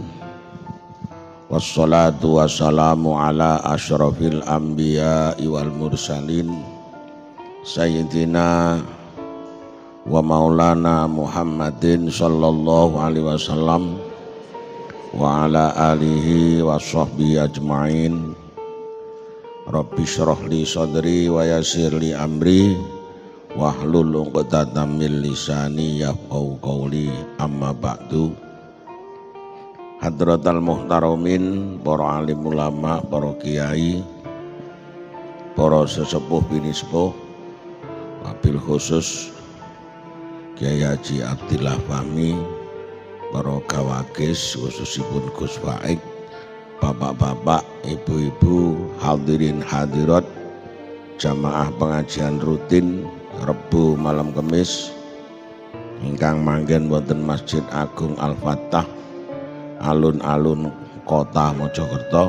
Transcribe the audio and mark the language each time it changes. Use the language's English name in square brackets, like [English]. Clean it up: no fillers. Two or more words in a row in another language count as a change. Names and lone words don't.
[Arabic] والصلاة والسلام على أشرف الأنبياء والمرسلين سيدنا ومولانا محمد صلى الله عليه وسلم وعلى آله وصحبه أجمعين. رب اشرح لي صدري ويسر لي أمري واحلل عقدة من لساني يفقهوا قولي. أما بعد. حضرات المحترمين, [Javanese] para alim ulama, para kiai, para sesepuh binispuh, [Arabic] وبالخصوص [Javanese] Kiai Haji Abdillah Fahmi, para gawakis khususipun Gus Faik, bapak-bapak, ibu-ibu, hadirin hadirat, jamaah pengajian rutin Rebu malam Kemis ingkang manggen wonten Masjid Agung Al-Fatah, alun-alun Kota Mojokerto.